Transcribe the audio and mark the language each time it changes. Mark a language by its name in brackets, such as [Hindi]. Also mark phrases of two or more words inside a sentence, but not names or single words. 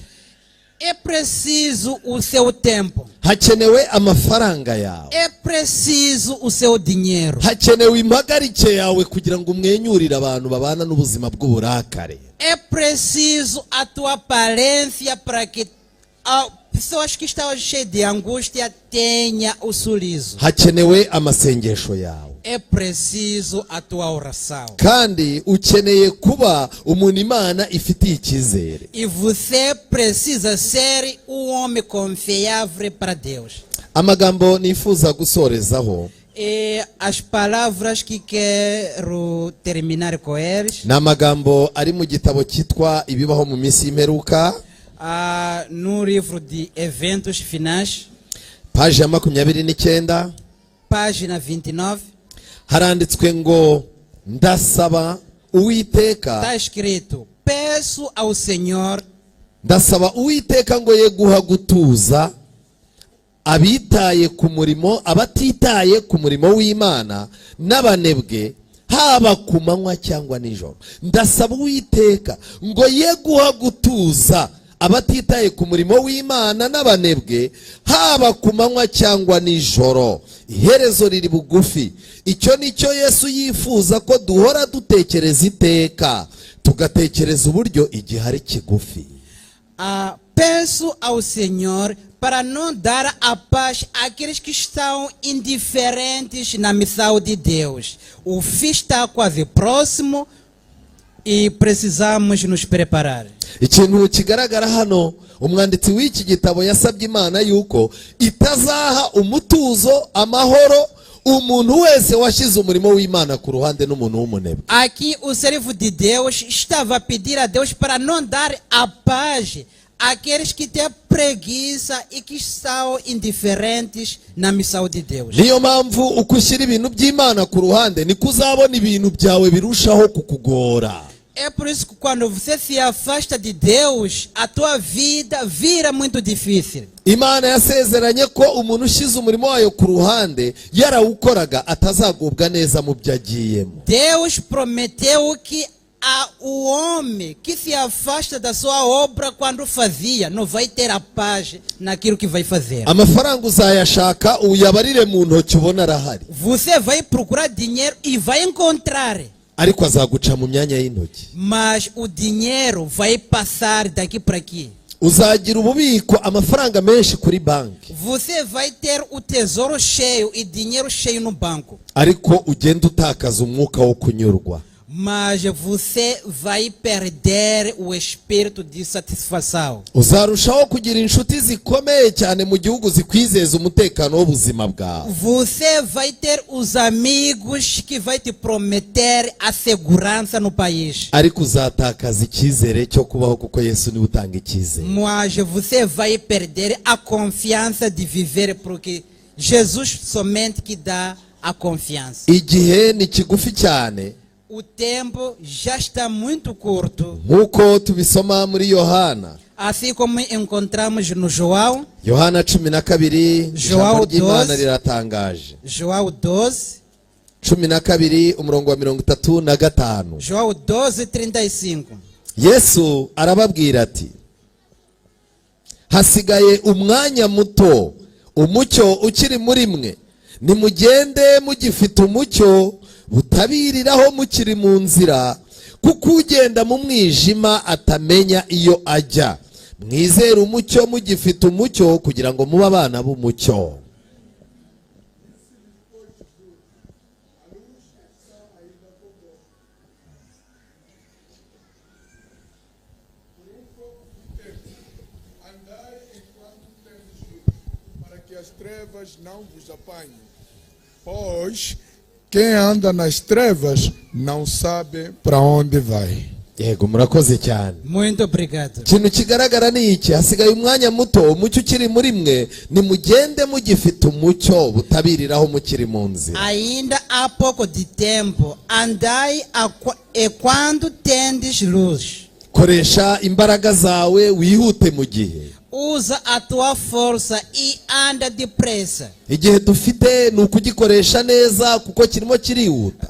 [Portuguese] É preciso o seu tempo. [Kinyarwanda] hakenewe amafaranga yawe, [Portuguese] É preciso o seu dinheiro. [Kinyarwanda] hakenewe impagarike yawe kugira ngo umwenyurire abantu babana n'ubuzima bw'uburakare. [Portuguese] É preciso a tua aparência para que pessoas que estão cheias de angústia tenham o sorriso. [Kinyarwanda] Hakenewe amasengesho yawe, [Portuguese] É preciso a tua oração. [Kinyarwanda] kandi ukeneye kuba umuntu Imana ifitiye icyizere. [Portuguese] E você precisa ser homem confiável para Deus. [Kinyarwanda] Amagambo nifuza gusorezaho [Portuguese] E as palavras que quero terminar com eles, [Kinyarwanda] ni amagambo ari mu gitabo cyitwa Ibibaho mu minsi y'imperuka, [Portuguese] no livro de Eventos Finais, [Kinyarwanda] paji ya 29, [Portuguese] página 29, [Kinyarwanda] haranditswe ngo ndasaba Uwiteka, [Portuguese] está escrito: peço ao Senhor, [Kinyarwanda] ndasaba Uwiteka ngo ye guha gutuza abitaye ku murimo, abatitaye ku murimo w'Imana n'abanebwe, haba ku manywa cyangwa nijoro. Ndasaba Uwiteka ngo ye guha gutuza abatitaye ku murimo w'Imana n'abanebwe, haba ku manywa cyangwa nijoro. Iherezo riri bugufi. Icyo nicyo Yesu yifuza ko duhora dutekereza iteka, tugatekereza uburyo igihe ari kigufi. [Portuguese] peço ao Senhor para não dar a paz àqueles que estão indiferentes na missão de Deus. O fim está quase próximo e precisamos nos preparar. [Kinyarwanda] Ikintu kigaragara hano, umwanditsi w'iki gitabo yasabye Imana yuko itazaha umutuzo, amahoro umuntu wese washize umurimo w'Imana ku ruhande n'umuntu w'umunebwe. [Portuguese] Aqui o servo de Deus estava a pedir a Deus para não dar a paz aqueles que têm preguiça e que são indiferentes na missão de Deus. [Kinyarwanda] niyo mpamvu uko ushyira ibintu by'Imana ku ruhande niko uzabona ibintu byawe birushaho kukugora. [Portuguese] É por isso que quando você se afasta de Deus, a tua vida vira muito difícil. [Kinyarwanda] Imana yasezeranye ko umuntu ushize umurimo wayo ku ruhande yarawukoraga atazagubwa neza mu byo agiyemo. [Portuguese] Deus prometeu que o homem que se afasta da sua obra quando fazia, não vai ter a paz naquilo que vai fazer. [Kinyarwanda] Amafaranga uzayashaka uyabarire mu ntoki ubona arahari, [Portuguese] Você vai procurar dinheiro e vai encontrar. [Kinyarwanda] ariko azaguca mu myanya y'intoki. [Portuguese] Mas o dinheiro vai passar daqui para aqui. [Kinyarwanda] Uzagira ububiko amafaranga menshi kuri banki, [Portuguese] Você vai ter o tesouro cheio e dinheiro cheio no banco. [Kinyarwanda] ariko ugenda utakaza umwuka wo kunyurwa. [Portuguese] Mas você vai perder o espírito de satisfação. [Kinyarwanda] Uzarushaho kugira inshuti zikomeye cyane mu gihugu zikwizeza umutekano w'ubuzima bwawe. [Portuguese] Você vai ter os amigos que vai te prometer a segurança no país. [Kinyarwanda] Ariko uzatakaza icyizere cyo kubaho kuko Yesu niwe utanga icyizere. [Portuguese] Mas você vai perder a confiança de viver porque Jesus somente que dá a confiança. [Kinyarwanda] Igihe ni kigufi cyane, [Portuguese] O tempo já está muito curto. [Kinyarwanda] nk'uko tubisoma muri Yohana. [Portuguese] Assim como encontramos no João [Kinyarwanda] 12 ijambo ry'Imana 12. riratangaje. [Portuguese] João 12, [Kinyarwanda] 12 umurongo wa 35. [Portuguese] João 12:35. [Kinyarwanda] Yesu arababwira ati, hasigaye umwanya muto umucyo ukiri muri mwe, nimugende mugifite umucyo butabiriraho mukiri mu nzira, kuko ugenda mu mwijima atamenya iyo ajya. Mwizere umucyo mugifite umucyo kugira ngo mube abana b'umucyo. [Portuguese] Andai enquanto tendes luz, para que as trevas não vos apanhem. Pois quem anda nas trevas não sabe para onde vai. [Kinyarwanda] Yego, murakoze cyane. [Portuguese] Muito obrigado. [Kinyarwanda] Ikintu kigaragara ni iki, hasigaye umwanya muto umucyo ukiri muri mwe, nimugende mugifite umucyo butabiriraho mukiri mu nzira. [Portuguese] Ainda há pouco de tempo, andai quando tendes luz. [Kinyarwanda] Koresha imbaraga zawe wihute mu gihe. [Portuguese] Usa a tua força e anda depressa. [Kinyarwanda] Igihe dufite ni ukugikoresha neza kuko kirimo kirihuta.